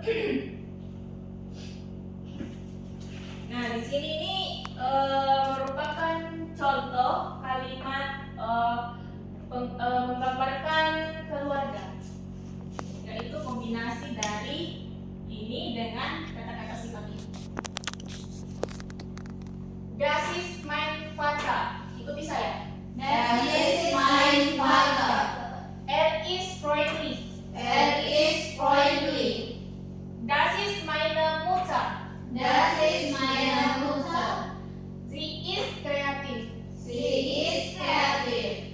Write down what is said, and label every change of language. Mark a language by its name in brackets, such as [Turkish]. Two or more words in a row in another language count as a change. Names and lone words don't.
[Indonesian] Nah, di sini ini merupakan contoh kalimat menggambarkan keluarga, yaitu kombinasi dari ini dengan kata-kata sifat ini. [German] Das ist mein Vater. [Indonesian] Ikuti saya. [German] Das ist mein Vater. Is freundlich. Ist freundlich. Das ist meine Mutter. Das ist meine Mutter. Sie ist kreativ. Sie ist kreativ.